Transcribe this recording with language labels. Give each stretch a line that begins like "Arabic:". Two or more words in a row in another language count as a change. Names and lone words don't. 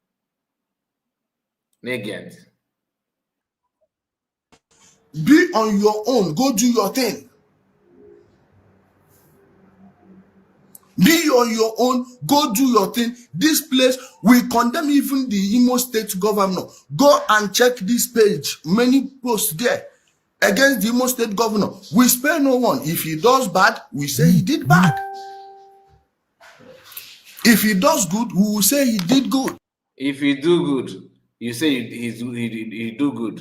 English: Negent. Be on your own. Go do your thing. Be on your own, go do your thing. This place, we condemn even the Imo State governor. Go and check this page. Many posts there against the Imo State governor. We spare no one. If he does bad, we say he did bad. If he does good, we will say he did good. If he do good, you say he do good.